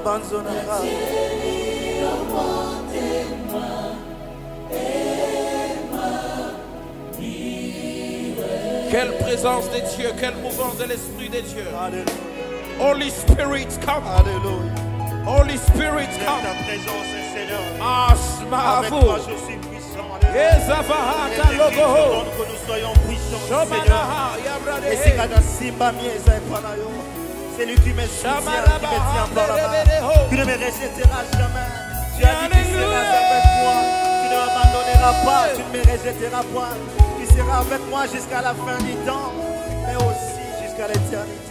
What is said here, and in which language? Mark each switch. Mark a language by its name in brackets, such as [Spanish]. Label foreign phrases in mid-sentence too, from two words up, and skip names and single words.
[French] Quelle présence de Dieu, quelle mouvance de l'Esprit de Dieu. Alléluia. [English] Holy Spirit, come. [French] Alléluia. [English] Holy Spirit, [French] J'aime [English] come. [French] ta présence, Seigneur. Asma Avec toi, vous. je suis puissant. Alléluia. Ezavahata Il est écrit, je logoho. demande que nous soyons puissants, Seigneur. Shomanaha yabradehe. Esikada Simba Mieza et Panayo. C'est lui qui me soutient, qui me tient par la main. Tu ne me rejetteras jamais. Tu as dit que tu seras avec moi. Tu ne m'abandonneras pas. Tu ne me rejetteras pas. Tu seras avec moi jusqu'à la fin du temps, mais aussi jusqu'à l'éternité.